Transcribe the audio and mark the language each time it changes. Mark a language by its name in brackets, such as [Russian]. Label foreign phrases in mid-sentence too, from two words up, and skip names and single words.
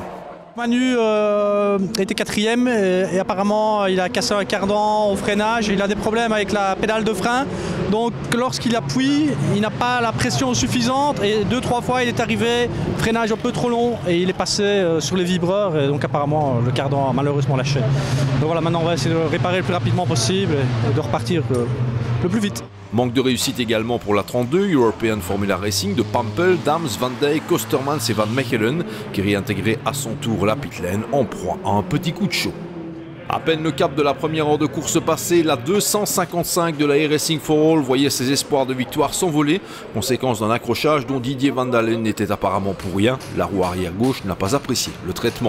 [French] Manu était 4e et apparemment il a cassé un cardan au freinage, il a des problèmes avec la pédale de frein, donc lorsqu'il appuie il n'a pas la pression suffisante et 2-3 fois il est arrivé, freinage un peu trop long et il est passé sur les vibreurs et donc apparemment le cardan a malheureusement lâché. Donc voilà, maintenant on va essayer de le réparer le plus rapidement possible et de repartir le plus vite. Manque de réussite également pour la 32 European Formula Racing de Pampel, Dams, Van Dijk, Kostermans et Van Mechelen qui réintégraient à son tour la pitlane en proie à un petit coup de chaud. À peine le cap de la première heure de course passée, la 255 de la Air Racing for All voyait ses espoirs de victoire s'envoler, conséquence d'un accrochage dont Didier Van Dalen n'était apparemment pour rien. La roue arrière gauche n'a pas apprécié le traitement.